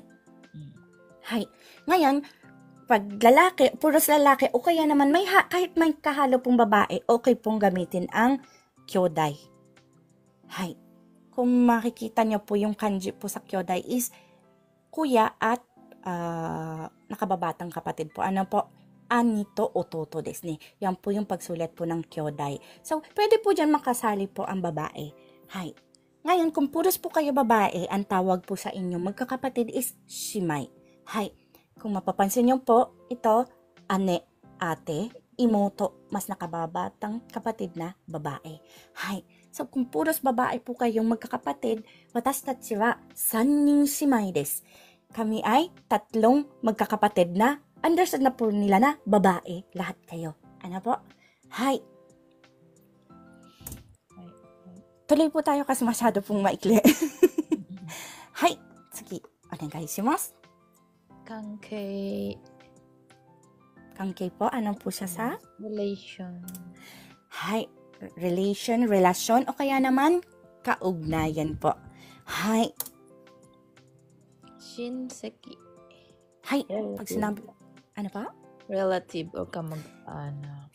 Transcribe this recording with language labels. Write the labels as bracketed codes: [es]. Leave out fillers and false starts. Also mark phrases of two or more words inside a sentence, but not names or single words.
[tl] Hai, ngayon, pag lalaki, puros lalaki, o kaya naman kahit may kahalo pong babae, okay pong gamitin ang kyodai. Hai. Kung makikita niyo po yung kanji po sa kyodai is kuya at nakababatang kapatid po. Ano po? [ja] 兄と弟ですね. [tl] Yan po yung pagsulat po ng kyodai. So, pwede po dyan makasali po ang babae. Hai. Ngayon, kung puros po kayo babae, ang tawag po sa inyo magkakapatid is shimai. Hai. Kung mapapansin niyo po, ito, ane, ate, imoto, mas nakababatang kapatid na babae. Hai. So, kung puros babae po kayong magkakapatid, [ja] 私は 3人姉妹です. [tl] Kami ay 3 magkakapatid na, understood na po nila na babae, lahat kayo. Ano po? Hai. Tuloy po tayo kasi masyado pong maikli. Hai. Sige, [ja] お願いします. [tl] Kankei. Kankei po, ano po siya sa? Relation. Hai. Relasyon, o kaya naman, kaugnayan po. Hai. Shinseki. Hai. Pag sinabi, ano pa? Relative o kamag-anak.